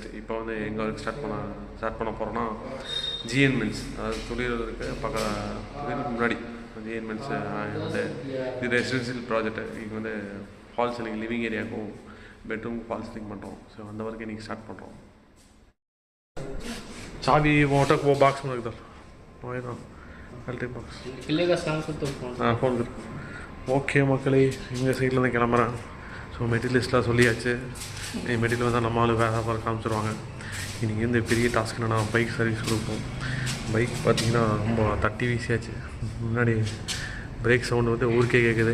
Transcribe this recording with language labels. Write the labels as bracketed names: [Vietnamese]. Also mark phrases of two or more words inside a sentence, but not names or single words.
[Tamil] இப்போ வந்து எங்கே [English] work start [Tamil] பண்ண போகிறோன்னா ஜிஎன் மின்ஸ், அதாவது துளிர் இருக்குது துளிருக்கு முன்னாடி ஜிஎன் மின்ஸ் வந்து இது [English] residential project. [Tamil] இங்கே வந்து [English] false ceiling, living areaவுக்கும் bedroom false ceiling [Tamil] பண்ணுறோம். ஸோ அந்த ஒர்க்கு இன்றைக்கி ஸ்டார்ட் பண்ணுறோம். [Hindi] चाबी मोटर वो बॉक्स में रख दो, ना [English] electric box [Hindi] இல்லைங்க. फ़ोन कर [Tamil] ஓகே மக்களே, இந்த சைடில் தான் கிளம்புறேன். ஸோ மெட்டீரியலிஸ்ட்லாம் சொல்லியாச்சு. மெட்டீரியல் வந்தால் நம்ம ஆள் வேறு வேறு காமிச்சிருவாங்க. இன்றைக்கி வந்து பெரிய டாஸ்க் என்னென்னா [English] bike service [Tamil] கொடுப்போம். பைக் பார்த்திங்கன்னா ரொம்ப தட்டி வீசியாச்சு. முன்னாடி [English] brake sound [Tamil] வந்து ஊருக்கே கேட்குது.